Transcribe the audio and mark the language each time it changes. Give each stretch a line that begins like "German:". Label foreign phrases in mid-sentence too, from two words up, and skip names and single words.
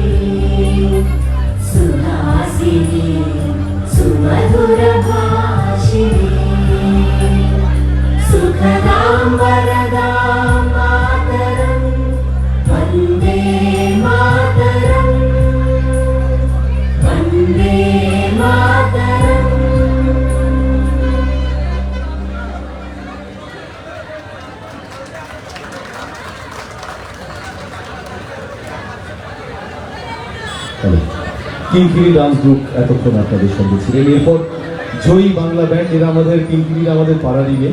Sanskrit: सुहासिनी सुमधुरभाषिणी, सुखदां वरदां मातरम्, वन्दे मातरम्, वन्दे मातरम्।
Bangla: কিংকিরি ডান্স গ্রুপ এতক্ষণ আপনাদের সঙ্গে ছিলেন। এরপর জয়ী বাংলা ব্যান্ড, এরা আমাদের কিংকিরির আমাদের পাড়ারই মেয়ে।